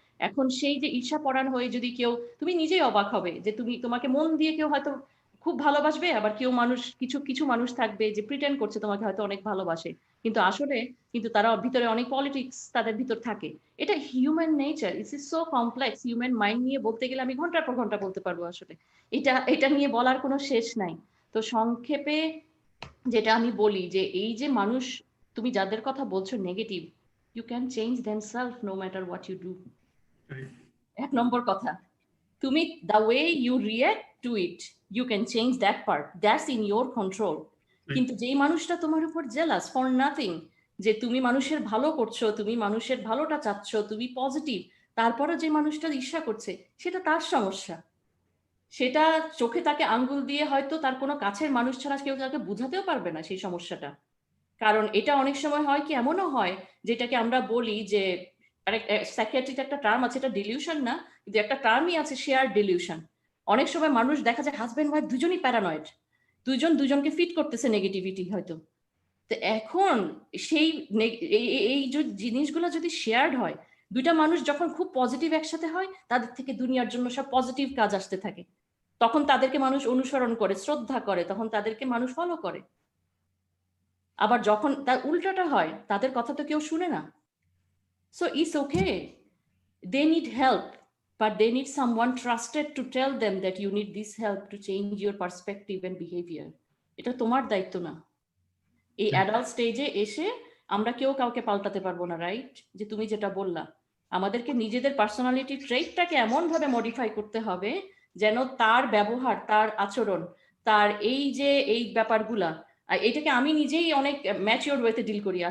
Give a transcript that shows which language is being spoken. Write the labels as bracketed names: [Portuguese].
[Bangla] এখন সেই যে ঈর্ষা পরায়ণ হয়ে যদি কেউ, তুমি নিজেই অবাক হবে যে তোমাকে মন দিয়ে কেউ হয়তো খুব ভালোবাসবে, আবার কেউ মানুষ কিছু মানুষ থাকবে যে প্রিটেন্ড করছে তোমাকে হয়তো অনেক ভালোবাসে, কিন্তু আসলে কিন্তু তারা ভিতরে অনেক পলিটিক্স তাদের ভিতর থাকে। এটা human nature, it's is so complex. Human mind নিয়ে বলতে গেলে আমি ঘন্টার পর ঘন্টা বলতে পারবো, আসলে এটা নিয়ে বলার কোনো শেষ নাই। তো সংক্ষেপে যেটা আমি বলি যে এই যে মানুষ, তুমি যাদের কথা বলছো negative, [English] You can change themselves no matter what you do. Right. [Bangla] এক নম্বর কথা, তুমি [English] the way you react to it, you can change that part. That's in your control. [Bangla] কিন্তু যেই মানুষটা তোমার উপর [English] jealous for nothing, [Bangla] যে তুমি মানুষের ভালো করছো, তুমি মানুষের ভালোটা চাচ্ছ, তুমি পজিটিভ, তারপরে যে মানুষটা ঈর্ষা করছে সেটা তার সমস্যা। সেটা চোখে তাকে আঙ্গুল দিয়ে হয়তো তার কোনো কাছের মানুষ ছাড়া কেউ তাকে বুঝাতেও পারবে না সেই সমস্যাটা। কারণ এটা অনেক সময় হয় কি, এমনও হয় যেটাকে আমরা বলি যে সাইকিয়াট্রিতে একটা টার্ম আছে, এটা ডিলিউশন না, কিন্তু একটা টার্মই আছে, শেয়ার ডিলিউশন। অনেক সময় মানুষ দেখা যায় হাজব্যান্ড ওয়াইফ দুজনই প্যারানয়েড, দুজন দুজনকে ফিট করতেছে নেগেটিভিটি হয়তো। তো এখন সেই এই যে জিনিসগুলো যদি শেয়ার্ড হয়, দুইটা মানুষ যখন খুব পজিটিভ একসাথে হয়, তাদের থেকে দুনিয়ার জন্য সব পজিটিভ কাজ আসতে থাকে, তখন তাদেরকে মানুষ অনুসরণ করে, শ্রদ্ধা করে, তখন তাদেরকে মানুষ ফলো করে। আবার যখন তার উল্টাটা হয়, তাদের কথা তো কেউ শুনে না। [English] So it's okay. They need help, but they need someone trusted to tell them that you need this help to change your perspective and behavior. [Bangla] এটা তোমার দায়িত্ব না। এই অ্যাডাল্ট স্টেজে এসে আমরা কেউ কাউকে পাল্টাতে পারবো না, রাইট? যে তুমি যেটা বললা, আমাদেরকে নিজেদের পার্সোনালিটি ট্রেটটাকে এমন ভাবে মডিফাই করতে হবে যেন তার ব্যবহার, তার আচরণ, তার এই যে এই ব্যাপারগুলা, এটাকে আমি নিজেই অনেক ম্যাচিওর ওয়েতে ডিল করি।